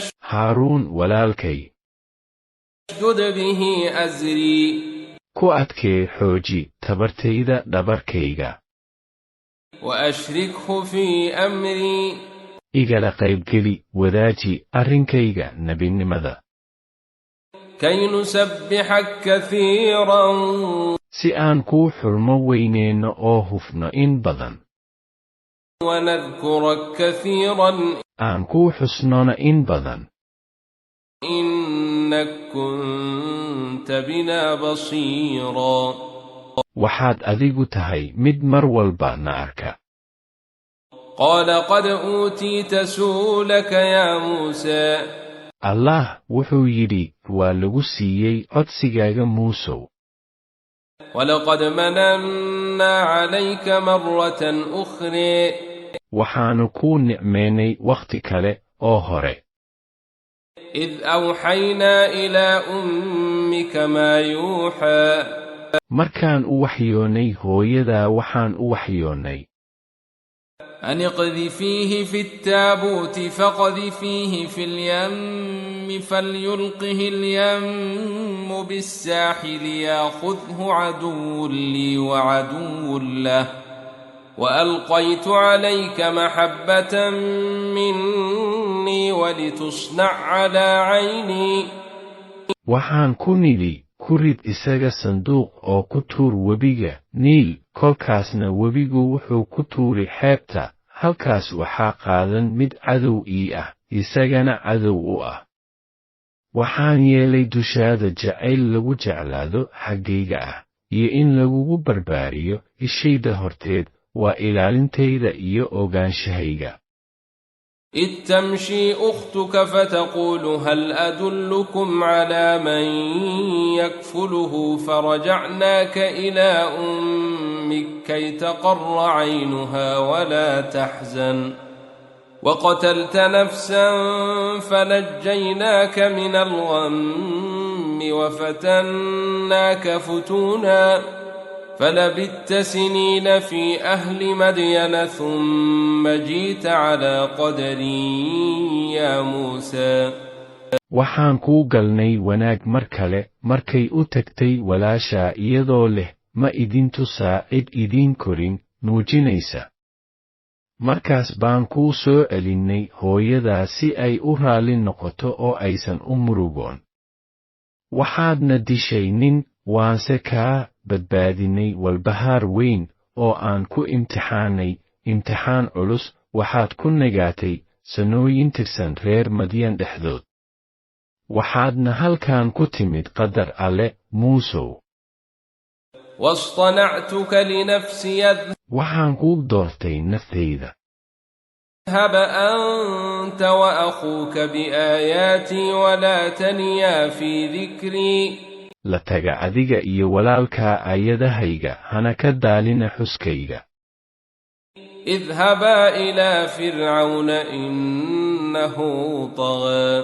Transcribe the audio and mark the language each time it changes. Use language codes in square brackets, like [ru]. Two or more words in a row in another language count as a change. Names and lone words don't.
[so] haaruun walaalkay [ar] اشدد به أزري [so] ku adkee xooji tabartayda dhabarkayga [ar] وأشركه في أمري [so] igala qaybgeli wadaaji arrinkayga nebinimada [ar] كي نسبحك كثيرا [so] si aan kuu xurmo weyneenno oo hufno in badan [ar] ونذكرك كثيرا [so] aan kuu xusnona in badan [ar] إنك كنت بنا بصيرا [so] waxaad adigu tahay mid mar walba na arka [ar] قال قد أوتيت سؤلك يا موسى [so] allah wuxuu yidhi waa lagu siiyey codsigaaga muusow [ar] ولقد مننا عليك مرة أخرى [so] waxaanu kuu nicmeynay wakhti kale oo hore [ar] إذ أوحينا إلى أمك ما يوحى [so] markaan u waxyoonnay hooyadaa waxaan u waxyoonnay [ar] أن اقذفيه في التابوت فاقذفيه في اليم فليلقه اليم بالساحل ياخذه عدو لي وعدو له وألقيت عليك محبة مني ولتصنع على عيني [so] waxaan ku nidhi ku rid isaga sanduuq oo ku tuur webiga niil kolkaasna webigu wuxuu ku tuuri xeebta halkaas waxaa qaadan mid cadow ii ah isagana cadow u ah waxaan yeelay dushaada jacayl lagu jeclaado xaggayga ah iyo in lagugu barbaariyo ishayda horteed waa ilaalintayda iyo ogaanshahayga [ar] إذ تمشي أختك فتقول هل أدلكم على من يكفله فرجعناك إلى أمك كي تقر عينها ولا تحزن وقتلت نفسا فنجيناك من الغم وفتناك فتونا فلبثت سنين في أهل مدين ثم جئت على قدري يا موسى [so] waxaan kuu galnay wanaag mar kale markay u tagtay walaashaa iyadoo leh ma idin tusaa cid idiin korin nuujinaysa markaas baan kuu soo celinnay hooyadaa si ay u raalli noqoto oo aysan u murugoon waxaadna dishay nin waanse kaa badbaadinay walbahaar weyn oo aan ku imtixaanay imtixaan culus waxaad ku nagaatay sanooyin tirsan reer madyan dhexdood waxaadna halkan ku timid qadar alle muusow [ar] واصطنعتك لنفسي [so] waxaan kuu doortay naftayda [ar] اذهب أنت وأخوك بآياتي ولا تنيا في ذكري [so] la taga adiga iyo walaalkaa aayadahayga hana ka daalina xuskayga [ar] اذهبا إلى فرعون إنه طغى